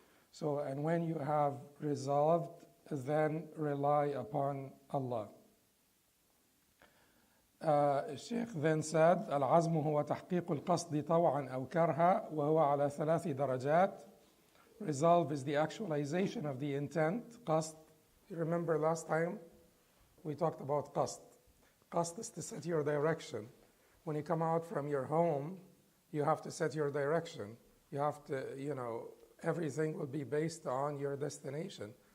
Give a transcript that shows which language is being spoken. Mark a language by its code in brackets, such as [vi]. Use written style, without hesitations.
[en] So, and when you have resolved, then rely upon Allah. Sheikh then said, [ar] العزم هو تحقيق القصد طوعا أو كرها وهو على 3 درجات. [en] Resolve is the actualization of the intent. Qasd, you remember last time we talked about qasd. Qasd is to set your direction. When you come out from your home, you have to set your direction. You have to, everything will be based on your destination.